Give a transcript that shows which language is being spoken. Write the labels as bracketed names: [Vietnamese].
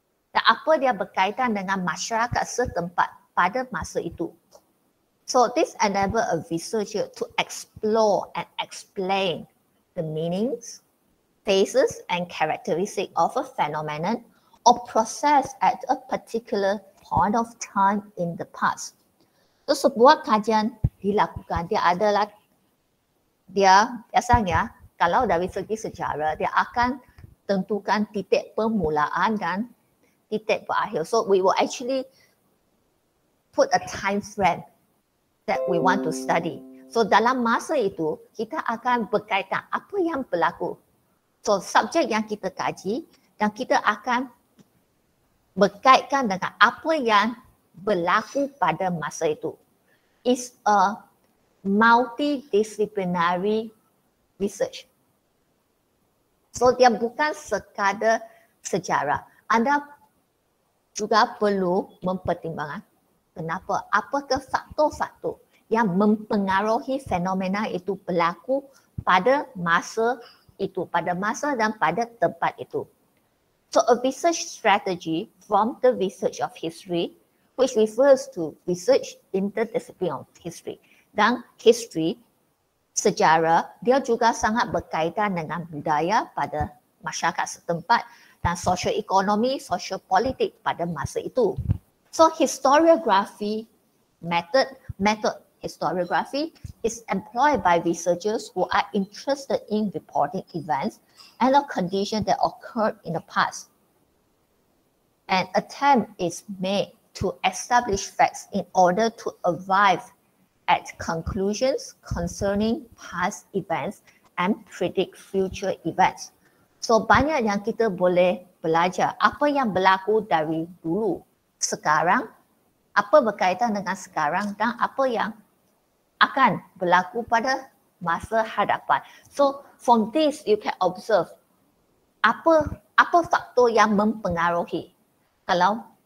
[Malay] Dan apa dia berkaitan dengan masyarakat setempat pada masa itu? [English] So this enable a researcher to explore and explain the meanings, phases and characteristics of a phenomenon or process at a particular point of time in the past. [Malay] So sebuah kajian dilakukan, dia biasanya kalau dari segi sejarah, dia akan tentukan titik permulaan dan titik berakhir. [English] So we will actually put a time frame that we want to study. [Malay] So dalam masa itu, kita akan berkaitan apa yang berlaku. So subjek yang kita kaji dan kita akan berkaitkan dengan apa yang berlaku pada masa itu. [English] It's a multidisciplinary research. [Malay] So dia bukan sekadar sejarah. Anda juga perlu mempertimbangkan kenapa, apakah faktor-faktor yang mempengaruhi fenomena itu berlaku pada masa itu, pada masa dan pada tempat itu. [English] So a research strategy from the research of history, which refers to research interdisciplinary of history. [Malay] Dan history, sejarah, dia juga sangat berkaitan dengan budaya pada masyarakat setempat dan sosioekonomi, sosiopolitik pada masa itu. [English] So historiography method historiography is employed by researchers who are interested in reporting events and the conditions that occurred in the past. An attempt is made to establish facts in order to arrive at conclusions concerning past events and predict future events. [Malay] So banyak yang kita boleh belajar apa yang berlaku dari dulu, sekarang, apa berkaitan dengan sekarang dan apa yang akan berlaku pada masa hadapan. [English] So from this you can observe [Malay] apa faktor yang mempengaruhi. Kalau